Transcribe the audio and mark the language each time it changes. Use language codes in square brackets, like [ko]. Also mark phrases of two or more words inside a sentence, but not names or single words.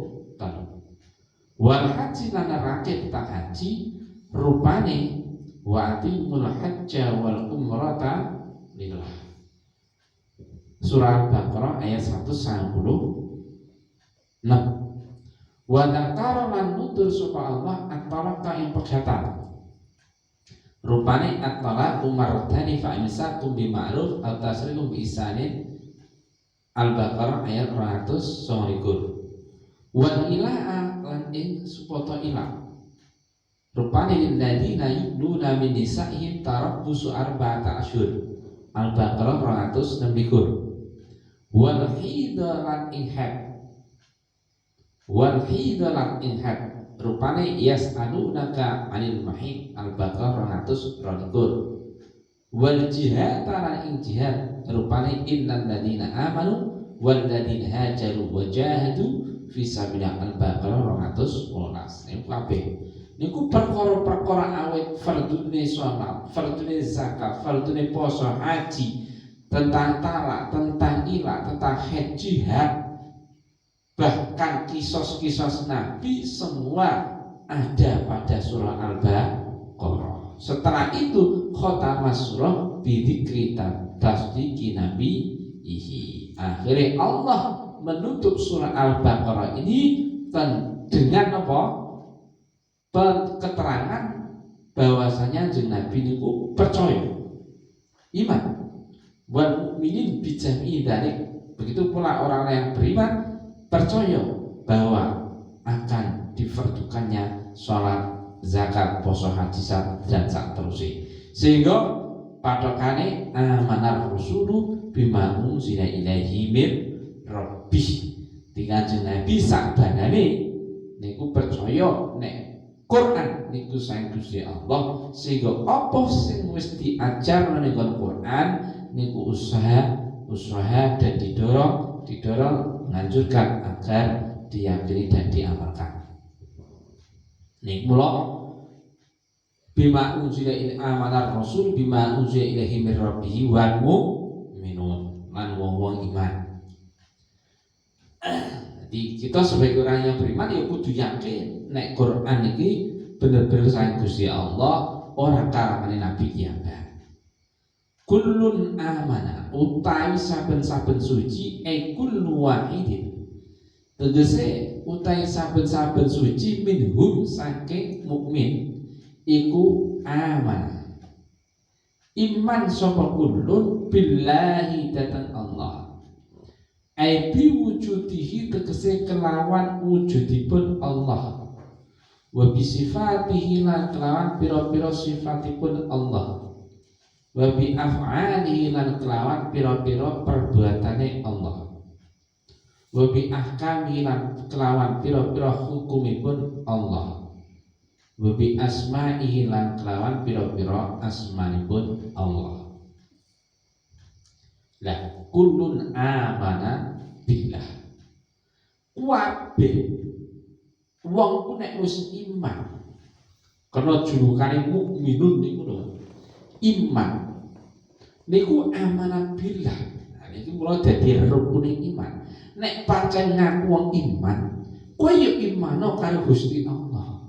[ar] والحج [jv] lan nerake tentang haji rupane [ar] وأتموا الحج والعمرة لله. [id] Surah Al-Baqarah ayat 196. [ar] وذكر [jv] lan nutur sapa Allah at-talaqa ing pegatan. [ar] Rupane الطلاق مرتان فإمساك بمعروف أو تسريح بإحسان. [id] Al-Baqarah ayat 229. [jv] Wal ilaha lan ing supoto ilah. [ar] Rupane للذين يؤلون من نسائهم تربص أربعة أشهر. [id] Al-Baqarah 226. [jv] Wal hidalan ing had. Wal hidalan ing had. [ar] Rupane يسألونك عن المحيض. [jv] Al-Baqarah 222. Wal jihad lan ing jihad. [ar] Rupane إن الذين آمنوا والذين هاجروا وجاهدوا في سبيل الله. [jv] Al-Baqarah 218. Niku kabeh niku perkara-perkara awet fardune shalat, fardune zakat, fardune poso, haji, [id] tentang talak, tentang ilah, tentang haid, jihad, bahkan kisos-kisos Nabi semua ada pada surah Al-Baqarah. Setelah itu [ar] خاتمة السورة بذكر تصديق نبيه. [id] Akhirnya Allah menutup surah Al-Baqarah ini dengan apa? [jv] Keterangan bahwasanya jeneng Nabi niku percaya, iman, [ar] والمؤمنين بجميع ذلك. [id] Begitu pula orang yang beriman percaya bahwa akan difardukannya sholat, zakat, poso, haji dan saterusé. [jv] Sehingga padokane [ar] آمن الرسول بما أنزل إليه من ربه. [jv] Dengan jeneng Nabi sakbanane niku percaya nek Quran niku saking Gusti Allah, sehingga apa sing wis diajar ning Quran niku [id] usaha dan didorong menganjurkan agar diyakini dan diamalkan. [jv] Niku mula [ar] بما أنزل إل آمن الرسول بما أنزل إليه من ربه والمؤمنون [jv] lan wong-wong iman. [id] Jadi kita sebagai orang yang beriman [jv] ya kudu yakin nek Quran iki bener-bener saking Gusti Allah, ora karangane Nabi kiambak. [ar] كل آمن [jv] utawi saben-saben suci [ar] كل واحد. [jv] Tegese utawi saben-saben suci minhum saking mukmin iku aman. Iman sapa [ar] كل بالله [jv] datan Allah. [ar] بوجوده [jv] tegese kelawan wujudipun Allah. [ar] وبصفاته [jv] lan kelawan pira-pira sifatipun Allah. [ar] وبأفعال [jv] lan kelawan pira-pira perbuatane Allah, [ar] وبأحكام [jv] lan kelawan pira-pira hukumipun Allah, [ar] وبأسمائه [jv] lan kelawan pira-pira asmanipun Allah. [ar] Lah كل آمن بالله, [jv] kabeh wong ku nek wis iman, karena julukane mukminun niku lho, iman niku [ar] آمن بالله. [jv] Nah niki kula dadi rukune iman. Nek pancen ngaku wong iman, kowe yo imano karo Gusti Allah.